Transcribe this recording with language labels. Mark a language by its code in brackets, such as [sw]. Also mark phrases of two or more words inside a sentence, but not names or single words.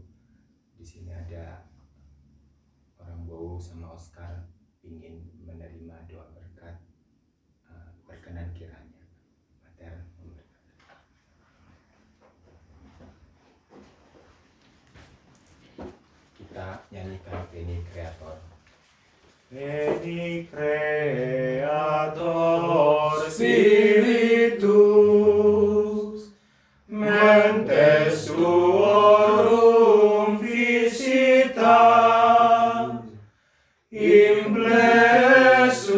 [id] Di sini ada orang Bowo sama Oscar ingin menerima doa berkat. Berkenan kiranya Pater memberkati. Kita nyanyikan [la] Veni Creator. Veni Creator Spiritus, mentes tuorum visita, imple